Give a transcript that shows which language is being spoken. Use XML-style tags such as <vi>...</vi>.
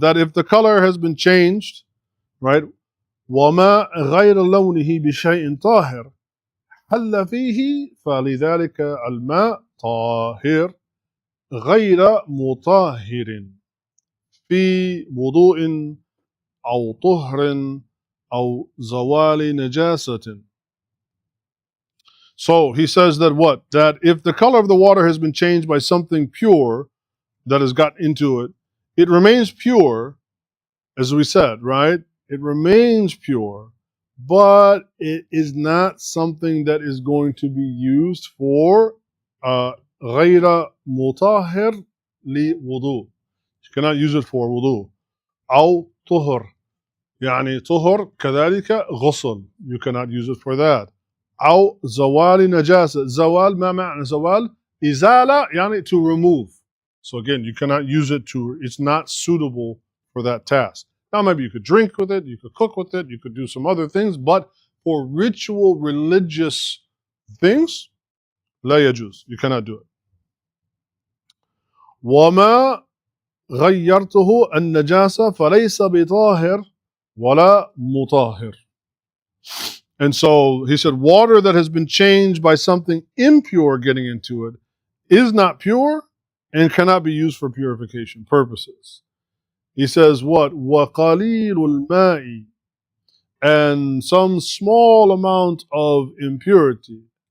<en>That if the color has been changed, right?</en> <ar>وما غير لونه بشيء طاهر حل فيه فلذلك الماء طاهر غير مطهر في وضوء أو طهر أو زوال نجاسة.</ar> <en>So he says that what? That if the color of the water has been changed by something pure that has got into it, it remains pure, as we said, right? It remains pure, but it is not something that is going to be used for</en> <ar>غير مطهر لوضوء.</ar> <en>You cannot use it for wudu.</en> <ar>أو طهر. يعني طهر كذلك غسل.</ar> <en>You cannot use it for that.</en> <ar>أو زوال نجاسة. زوال ما معنى زوال؟ إزالة يعني</ar> <en>to remove. So again, you cannot use it to, it's not suitable for that task. Now maybe you could drink with it, you could cook with it, you could do some other things, but for ritual religious things,</en> <ar>لا يجوز.</ar> <en>You cannot do it.</en> <ar>وما غيرته النجاسة فليس بطاهر ولا مطهر.</ar> <en>And so he said, water that has been changed by something impure getting into it is not pure and cannot be used for purification purposes. He says, what?</en> <ar>وَقَلِيلُ الْمَاءِ.</ar> <en>And some small amount of impurity.</en>